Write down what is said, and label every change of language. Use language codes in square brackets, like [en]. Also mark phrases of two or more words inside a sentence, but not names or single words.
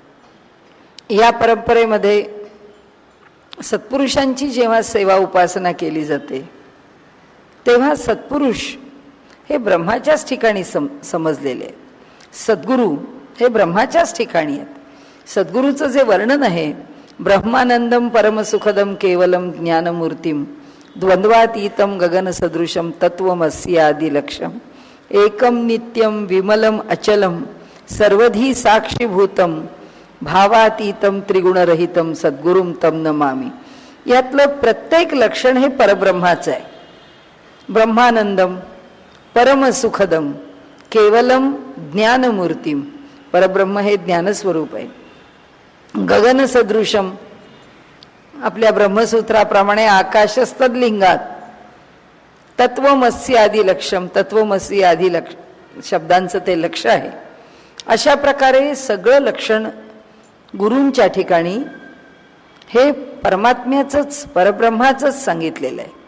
[mr] या परंपरेमध्ये सत्पुरुषांची जेव्हा सेवा उपासना केली जाते तेव्हा सत्पुरुष हे ब्रह्माच्याच ठिकाणी समजलेले आहेत. सद्गुरू हे ब्रह्माच्याच ठिकाणी आहेत. सद्गुरूचं जे वर्णन आहे, [sa] ब्रह्मानंदम परमसुखदम केवलम ज्ञानमूर्तीम द्वंद्वातीतम गगनसदृशम तत्वमस्य आदिलक्ष्यम एकम नित्यम विमलम अचलम सर्वधी साक्षीभूतम भावातीतम त्रिगुणरहितम सद्गुरुम तम नमामि. [mr] यातलं प्रत्येक लक्षण हे परब्रह्माचं आहे. [sa] ब्रह्मानंदम परमसुखदम केवलम ज्ञानमूर्तीम, [mr] परब्रह्म हे ज्ञानस्वरूप आहे. [sa] गगन सदृशम, [mr] आपल्या ब्रह्मसूत्राप्रमाणे [sa] आकाशस्तद्लिंगात तत्वमसी आदी लक्ष्यम, [mr] तत्वमसी आदी शब्दांचं ते लक्ष आहे. अशा प्रकारे सगळं लक्षण गुरूंच्या ठिकाणी हे परमात्म्याचंच परब्रह्माचंच सांगितलेलं आहे.